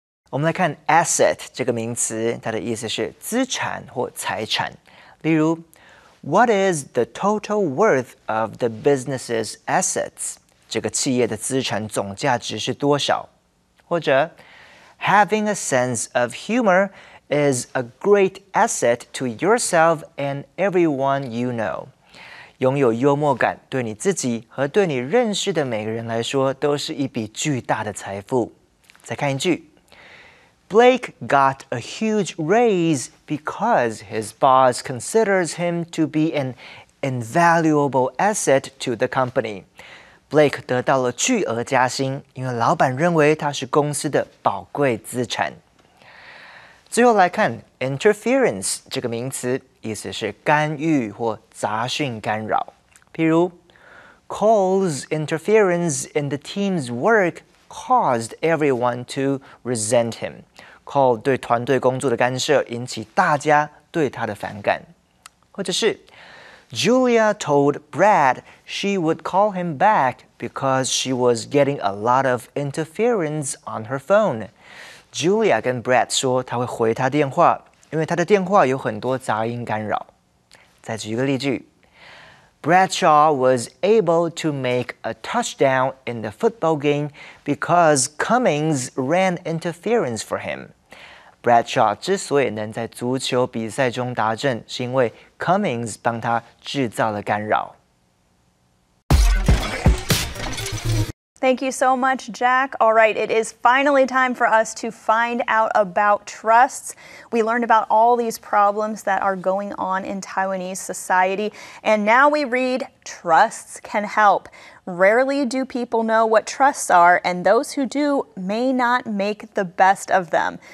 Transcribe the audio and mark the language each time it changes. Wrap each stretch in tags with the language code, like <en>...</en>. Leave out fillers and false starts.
<zh>我们来看 asset 这个名词，它的意思是资产或财产。例如</zh> <en>，What is the total worth of the business's assets？</en> <zh>这个企业的资产总价值是多少？或者</zh> <en>Having a sense of humor is a great asset to yourself and everyone you know。</en> <zh>拥有幽默感，对你自己和对你认识的每个人来说，都是一笔巨大的财富。再看一句。</zh> <en>Blake got a huge raise because his boss considers him to be an invaluable asset to the company.</en> <zh>Blake 得到了巨额加薪，因为老板认为他是公司的宝贵资产。最后来看 interference 这个名词，意思是干预或杂讯干扰。譬如</zh> <en>Cole's interference in the team's work caused everyone to resent him.</en> <zh>Cole 对团队工作的干涉引起大家对他的反感。或者是</zh> <en>Julia told Brad she would call him back because she was getting a lot of interference on her phone.</en> <zh>Julia 跟 Brad 说她会回他电话，因为他的电话有很多杂音干扰。再举一个例句。</zh> <en>Bradshaw was able to make a touchdown in the football game because Cummings ran interference for him.</en> <zh>Bradshaw 之所以能在足球比赛中达阵，是因为 Cummings 帮他制造了干扰。</zh> <en>Thank you so much, Jack. All right, it is finally time for us to find out about trusts. We learned about all these problems that are going on in Taiwanese society, and now we read Trusts Can Help. Rarely do people know what trusts are, and those who do may not make the best of them.</en>